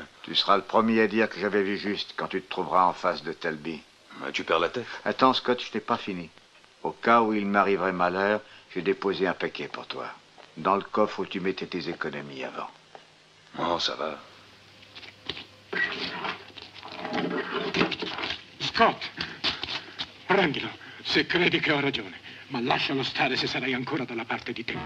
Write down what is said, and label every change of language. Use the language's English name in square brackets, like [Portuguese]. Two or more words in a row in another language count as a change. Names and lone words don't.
[French] Tu seras le premier à dire que j'avais vu juste quand tu te trouveras en face de Talby. Tu perds la tête. Attends, Scott, je t'ai pas fini. Au cas où il m'arriverait malheur, j'ai déposé un paquet pour toi. Dans le coffre où tu mettais tes économies avant. Oh, ça va. [Italian] Scott, prendilo se credi che ho ragione, ma lascialo stare se sarai ancora dalla parte di Tempi.